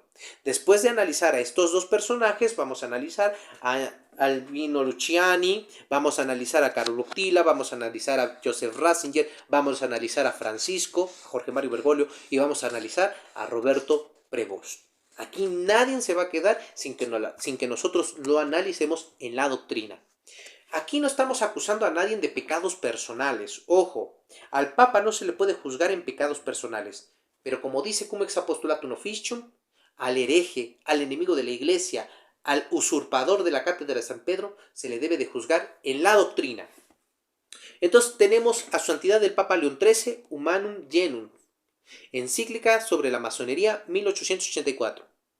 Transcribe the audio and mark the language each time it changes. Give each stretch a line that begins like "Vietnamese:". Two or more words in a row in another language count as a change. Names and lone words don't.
Spanish: Después de analizar a estos dos personajes, vamos a analizar a Albino Luciani, vamos a analizar a Carlo Bottila, vamos a analizar a Joseph Ratzinger, vamos a analizar a Francisco, a Jorge Mario Bergoglio y vamos a analizar a Roberto Prevost. Aquí nadie se va a quedar sin que nosotros lo analicemos en la doctrina. Aquí no estamos acusando a nadie de pecados personales. Ojo, al Papa no se le puede juzgar en pecados personales. Pero como dice cum ex apostolatum officium, al hereje, al enemigo de la iglesia, al usurpador de la cátedra de San Pedro, se le debe de juzgar en la doctrina. Entonces tenemos a su santidad el Papa León XIII, Humanum Genus, encíclica sobre la masonería, 1884.